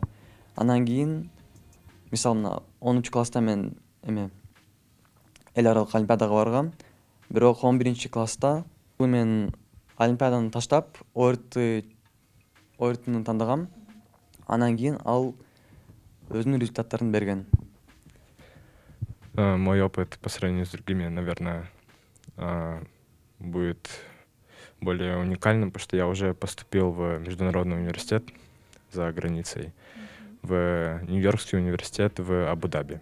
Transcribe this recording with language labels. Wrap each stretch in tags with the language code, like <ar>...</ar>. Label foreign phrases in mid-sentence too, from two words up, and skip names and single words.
<ky>Анан кийин, мисалы, 10-класста мен эл аралык олимпиадага баргам. Бирок 11-класста мен олимпиаданы таштап, ОРТны тандагам. Анан кийин ал өзүнүн результаттарын берген.</ky> <ru>Мой опыт по сравнению с другими, наверное, будет более уникальным, потому что я уже поступил в международный университет за границей, в Нью-Йоркский университет в Абу-Даби.</ru>